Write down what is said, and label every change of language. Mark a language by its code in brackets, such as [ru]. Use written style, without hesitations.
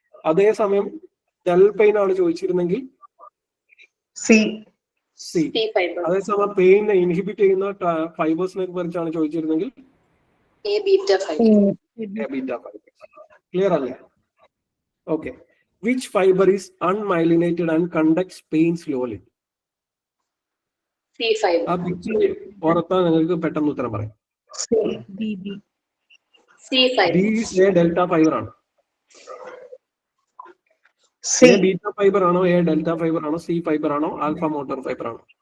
[ml] അതേസമയം ഡൽ പെയിൻ ആണ് ചോദിച്ചിരുന്നെങ്കിൽ സി. അതേസമയം പെയിനെ ഇൻഹിബിറ്റ് ചെയ്യുന്ന ഫൈബേഴ്സിനെ കുറിച്ചാണ് ചോദിച്ചിരുന്നെങ്കിൽ എ ബീറ്റ ഫൈബർ. ക്ലിയർ അല്ലേ? Okay. [en] Which fiber is unmyelinated and conducts pain slowly? C fiber. [ml] ആ പിക്ചർ ഓർത്താൽ നിങ്ങൾക്ക് പെട്ടെന്ന് ഉത്തരം പറയാം. [en] B, B. C fiber. B is a delta fiber ആണ്. C. [ml] എ ബീറ്റ ഫൈബർ ആണോ, എ ഡെൽറ്റ ഫൈബർ ആണോ, സി ഫൈബർ ആണോ, ആൽഫ മോട്ടോർ ഫൈബർ ആണോ?